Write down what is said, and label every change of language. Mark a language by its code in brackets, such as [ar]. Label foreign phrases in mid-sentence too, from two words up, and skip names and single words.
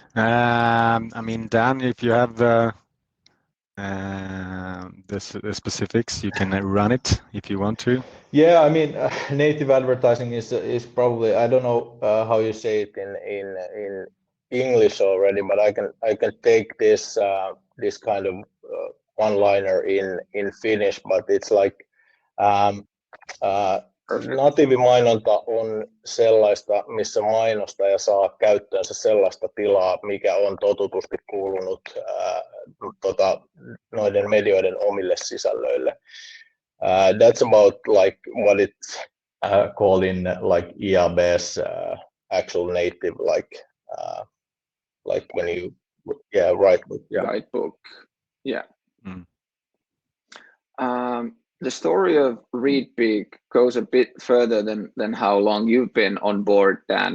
[en] I mean, Dan, if you have the specifics, you can run it if you want to. Yeah, I mean, native advertising is probably, I don't know how you say it in English already, but I can take this this kind of one-liner in Finnish, but it's like [fi] natiivimainonta on sellaista, missä mainostaja saa käyttöönsä sellaista tilaa, mikä on totutusti kuulunut noiden medioiden omille sisällöille. [en] That's about like what it's called in like IAB's actual native, like when you write book. Guidebook. Yeah. The story of Readpeak goes a bit further than how long you've been on board, Dan.